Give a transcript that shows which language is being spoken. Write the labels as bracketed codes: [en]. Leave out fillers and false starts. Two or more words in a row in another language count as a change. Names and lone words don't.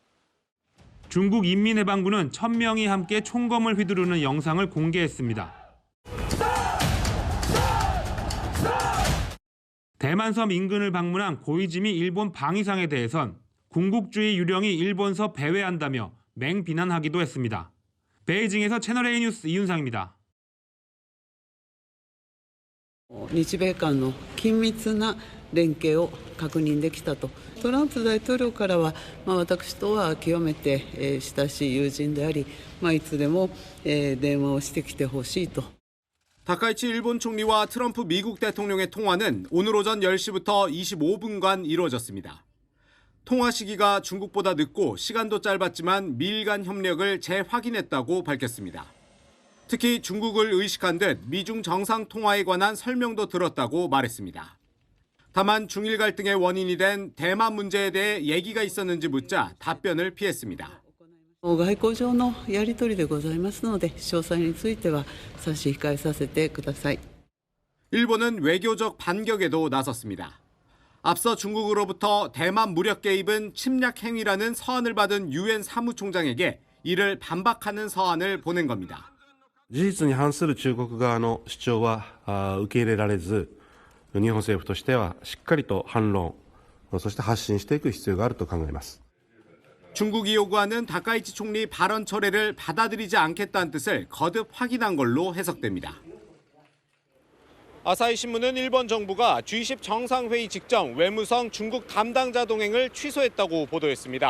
[ko] 중국 인민해방군은 1000명이 함께 총검을 휘두르는 영상을 공개했습니다. 대만섬 인근을 방문한 고이즈미 일본 방위상에 대해선 군국주의 유령이 일본서 배회한다며 맹비난하기도 했습니다. 베이징에서 채널A 뉴스 이윤상입니다. [ja] 日米間の緊密な連携を確認できたと。トランプ大統領からは、私とは極めて親しい友人であり、いつでも電話をしてきてほしいと。 [ko] 다카이치 일본 총리와 트럼프 미국 대통령의 통화는 오늘 오전 10시부터 25분간 이루어졌습니다. 통화 시기가 중국보다 늦고 시간도 짧았지만 미일 간 협력을 재확인했다고 밝혔습니다. 특히 중국을 의식한 듯 미중 정상통화에 관한 설명도 들었다고 말했습니다. 다만 중일 갈등의 원인이 된 대만 문제에 대해 얘기가 있었는지 묻자 답변을 피했습니다. [ja] 外交上のやり取りでございますので、詳細については差し控えさせてください。 [ko] 일본은 외교적 반격에도 나섰습니다. 앞서 중국으로부터 대만 무력 개입은 침략 행위라는 서한을 받은 유엔 사무총장에게 이를 반박하는 서한을 보낸 겁니다. [ja] 事実に反する中国側の主張は受け入れられず、日本政府としてはしっかりと反論、そして発信していく必要があると考えます。 [ko] 중국이 요구하는 다카이치 총리 발언 철회를 받아들이지 않겠다는 뜻을 거듭 확인한 걸로 해석됩니다. 아사히 신문은 일본 정부가 G20 정상회의 직전 외무성 중국 담당자 동행을 취소했다고 보도했습니다.